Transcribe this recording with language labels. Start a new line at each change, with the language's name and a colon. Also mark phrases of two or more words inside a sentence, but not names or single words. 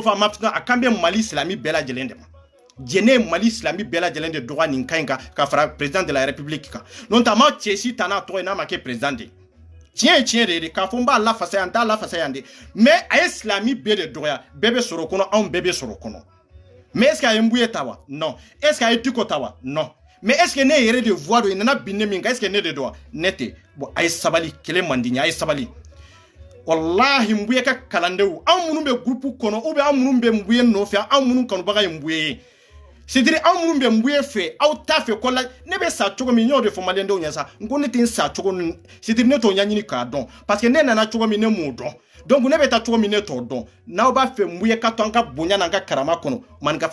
Bambara: fɔ a ma a kan bɛ Mali silami bɛɛ lajɛlen de ma jɛnɛ ye Mali silami bɛɛ lajɛlen de dɔgɔya nin kan in kan ka fara
French: président de la république
Bambara: kan n'o tɛ a ma cɛ si ta n'a tɔgɔ ye n'a ma kɛ président de ye tiɲɛ ye tiɲɛ de ye k'a fɔ n b'a lafasa yan n t'a lafasa yan de mais a ye silami bɛɛ de dɔgɔya bɛɛ bɛ sɔrɔ o kɔnɔ anw bɛɛ bɛ sɔrɔ o kɔnɔ
French: mais est ce que
Bambara: a ye mbuye ta wa
French: non est ce que
Bambara: a ye Diko ta wa
French: non mais est ce que
Bambara: ne yɛrɛ de voix do nana bin ne min kan
French: est ce que
Bambara: ne de do wa ne tɛ bon a ye sabali kelen man di n ye a ye sabali wallahi mbuye ka kalandenw anw minnu bɛ groupe kɔnɔ ou bien anw minnu bɛ mbuye nɔfɛ anw minnu kanubaga ye mbuye ye
French: c'est dire
Bambara: anw minnu bɛ mbuye fɛ aw t'a fɛ ko la ne bɛ sa cogo min n y'o de fɔ maliyɛndenw ɲɛ sa n ko ne tɛ n sa cogo min
French: c'est dire
Bambara: ne t'o ɲɛɲini k'a dɔn parce que ne nana cogo min ne m'o dɔn donc ne bɛ taa cogo min ne t'o dɔn n'aw b'a fɛ mbuye ka to an ka bonya n'an ka karama kɔnɔ maninka